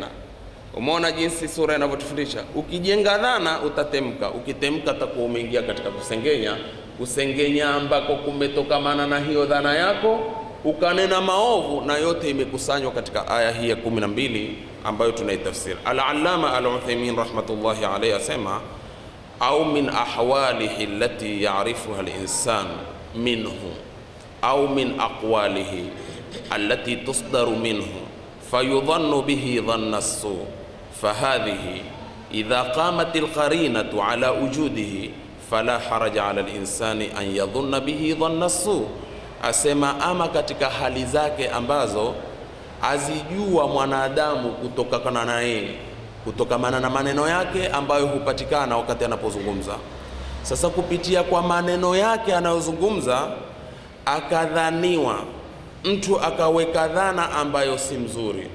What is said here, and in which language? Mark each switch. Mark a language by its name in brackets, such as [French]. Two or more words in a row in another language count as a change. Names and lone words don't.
[Swahili] Umeona jinsi sura inavyotufundisha, ukijenga dhana utatemka, ukitemka utakuwa umeingia katika kusengenya ambako kumetokamana na hiyo dhana yako, ukanena maovu, na yote imekusanywa katika aya hii ya 12 ambayo tunaitafsiri. [Arabic] العلامة العثيمين رحمة الله عليه asema, أو من أحواله التي يعرفها الإنسان منه أو من أقواله التي تصدر منه فيظن به ظن السوء، فهذه إذا قامت القرينة على وجوده فلا حرج على الإنسان أن يظن به ظن السوء. [Swahili] Asema ama katika hali zake ambazo azijua mwanadamu kutokana na yeye, kutokamana na maneno yake ambayo hupatikana wakati anapozungumza. Sasa kupitia kwa maneno yake anayozungumza akadhaniwa, mtu akaweka dhana ambayo si mzuri,